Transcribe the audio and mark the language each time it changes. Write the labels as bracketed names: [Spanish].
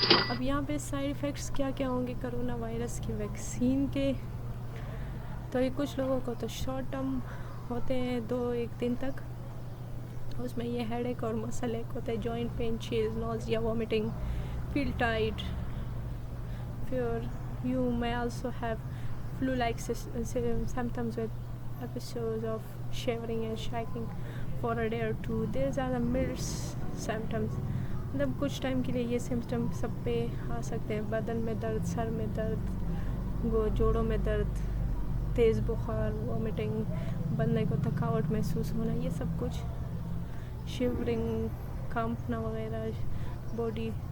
[Urdu] اب یہاں پہ سائیڈ افیکٹس کیا کیا ہوں گے کرونا وائرس کی ویکسین کے؟ تو یہ کچھ لوگوں کو تو شارٹ ٹرم ہوتے ہیں 2-1 دن تک. اس میں یہ ہیڈ ایک اور مسل ایک ہوتا ہے، جوائنٹ پین، چیز، نوزیا، vomiting, feel tight, fever. [English] You may also have flu-like symptoms with episodes of shivering and shaking for a day or two. These are the mild symptoms. [Urdu] مطلب کچھ ٹائم کے لیے یہ سمپٹم سب پہ آ سکتے ہیں. بدن میں درد، سر میں درد، جوڑوں میں درد، تیز بخار، وامٹنگ، بندے کو تھکاوٹ محسوس ہونا، یہ سب کچھ شیورنگ، کانپنا وغیرہ باڈی.